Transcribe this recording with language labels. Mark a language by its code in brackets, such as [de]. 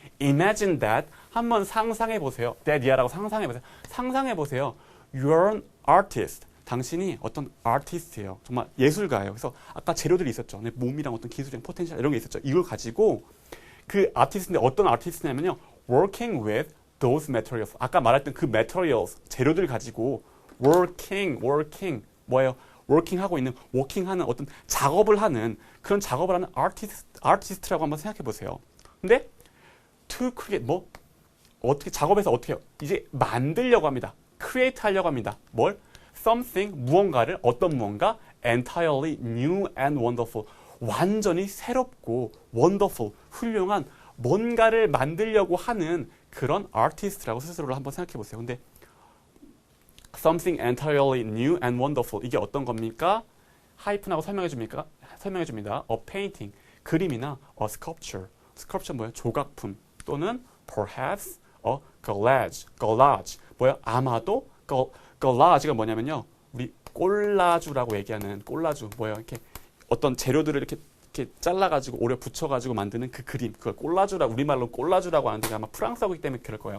[en] Imagine that. [ko] 한번 상상해 보세요. that이야라고 상상해 보세요. 상상해 보세요. [en] You're an artist. [ko] 당신이 어떤 아티스트예요. 정말 예술가예요. 그래서 아까 재료들이 있었죠. 내 몸이랑 어떤 기술이랑 포텐셜 이런 게 있었죠. 이걸 가지고 그 아티스트인데 어떤 아티스트냐면요. [en] Working with those materials. [ko] 아까 말했던 그 materials, 재료들 가지고 working 뭐예요? working 하고 있는, working 하는 어떤 작업을 하는 그런 작업을 하는 아티스트라고 한번 생각해 보세요. 근데 to create 뭐 어떻게 작업에서 어떻게 해요? 이제 만들려고 합니다. create 하려고 합니다. 뭘? something 무언가를 어떤 무언가 [en] entirely new and wonderful [ko] 완전히 새롭고 wonderful 훌륭한 뭔가를 만들려고 하는 그런 아티스트라고 스스로를 한번 생각해 보세요. 근데 [en] something entirely new and wonderful [ko] 이게 어떤 겁니까? 하이픈하고 설명해 줍니다. [en] A painting 그림이나 a sculpture. [ko] sculpture 뭐예요? 조각품 또는 [en] perhaps a collage [ko] 뭐예요? 아마도 collage가 뭐냐면요. 우리 꼴라주라고 얘기하는 꼴라주 뭐예요? 이렇게 어떤 재료들을 이렇게 잘라가지고 오려 붙여가지고 만드는 그 그림 그걸 꼴라주라 우리말로 꼴라주라고 하는데 아마 프랑스어이기 때문에 그럴 거예요.